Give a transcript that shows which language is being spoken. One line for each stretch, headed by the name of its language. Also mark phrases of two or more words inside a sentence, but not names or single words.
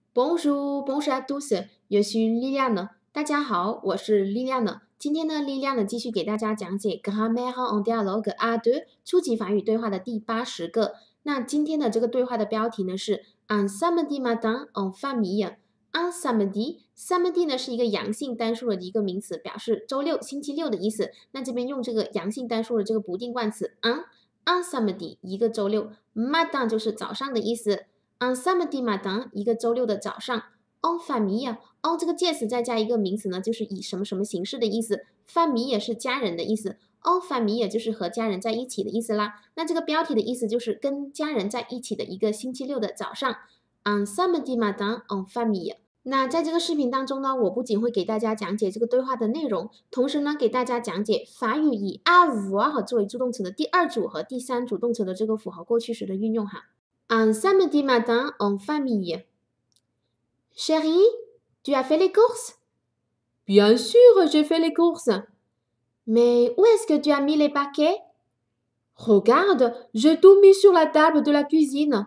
French: Bonjour, bonjour à tous, je suis Liliane。
Chinese: 大家好，我是 Liliane。今天呢，Liliane 继续给大家讲解 Grammaire en dialogue A2 初级法语对话的第80个。那今天的这个对话的标题呢是
French: Un samedi matin en famille。 Un samedi
Chinese: 呢是一个阳性单数的一个名词，表示周六、星期六的意思。那这边用这个阳性单数的这个不定冠词
French: un samedi
Chinese: 一个周六 ，matin 就是早上的意思。
French: Un samedi matin，
Chinese: 一个周六的早上 ，
French: en famille，
Chinese: en 这个介词再加一个名词呢，就是以什么什么形式的意思。famille 是家人的意思 ，
French: en famille
Chinese: 就是和家人在一起的意思啦。那这个标题的意思就是跟家人在一起的一个星期六的早上 ，
French: un samedi matin en famille。
Chinese: 那在这个视频当中呢，我不仅会给大家讲解这个对话的内容，同时呢，给大家讲解法语以 avoir 作为助动词的第二组和第三组动词的这个符号过去时的运用哈。
French: Un samedi matin en famille. Chérie, tu as fait les courses? Bien sûr, j'ai fait les courses. Mais où est-ce que tu as mis les paquets? Regarde, j'ai tout mis sur la table de la cuisine.